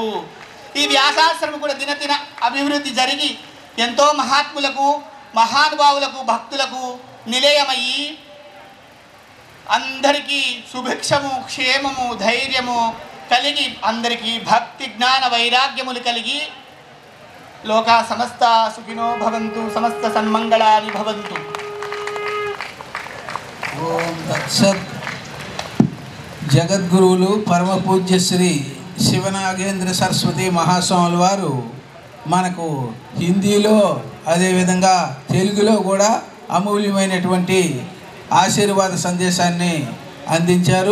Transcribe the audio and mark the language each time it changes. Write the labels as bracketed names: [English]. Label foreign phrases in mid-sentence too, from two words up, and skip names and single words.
[Telugu] ఈ వ్యాసాశ్రమం కూడా దినదిన అభివృద్ధి జరిగి ఎంతో మహాత్ములకు, మహానుభావులకు, భక్తులకు నిలయమయ్యి అందరికీ సుభిక్షము, క్షేమము, ధైర్యము కలిగి, అందరికీ భక్తి జ్ఞాన వైరాగ్యములు కలిగి [Sanskrit] लोका समस्ता सुखिनो भवन्तु, समस्त सन्मंगलानि भवन्तु। ఓం తత్సత్. [Telugu] జగద్గురువులు పరమ పూజ్య శ్రీ శివనాగేంద్ర సరస్వతి మహాస్వాముల వారు మనకు హిందీలో అదేవిధంగా తెలుగులో కూడా అమూల్యమైనటువంటి ఆశీర్వాద సందేశాన్ని అందించారు.